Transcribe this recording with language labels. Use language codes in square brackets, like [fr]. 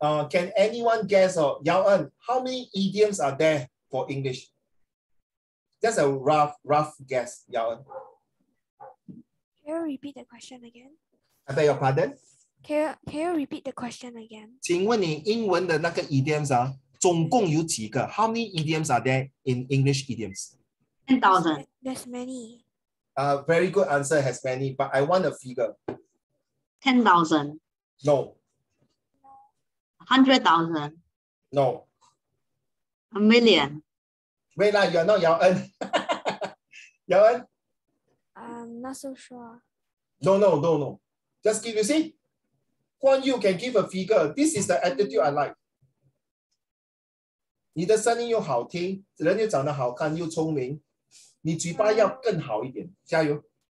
[en] Can anyone guess, Yao En, how many idioms are there for English? Just a rough guess, Yao En. Can you repeat the question again? I beg your pardon? Can you repeat the question again? [zh] 请问你英文的那个 idioms 总共有几个？ [en] How many idioms are there in English idioms? 10,000. There's many. Very good answer, has many, but I want a figure. 10,000. No. 100,000. No. A million. Wait, you're not Yao En. Yao En? I'm not so sure. No. Just give, you see? Guan Yu can give a figure. This is the attitude I like. [zh] 你的声音又好听，人又长得好看又聪明，你嘴巴要更好一点，加油。